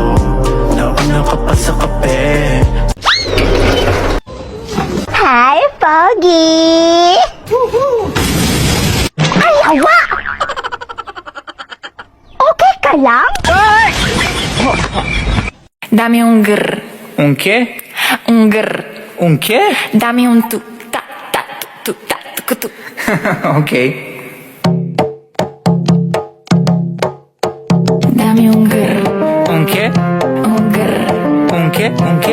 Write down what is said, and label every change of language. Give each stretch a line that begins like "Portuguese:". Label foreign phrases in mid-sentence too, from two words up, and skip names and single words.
Filipino: Nauna ka pa sa kape. Hi, Pogi! Ay, yawa! Okay ka lang?
Chavacano: Dami un grr, Un qué? un grr. Un qué? Dami un tu, ta, tu, ta, tu. Ok. Dami un grr, Un qué? un grr, Un qué? Un qué?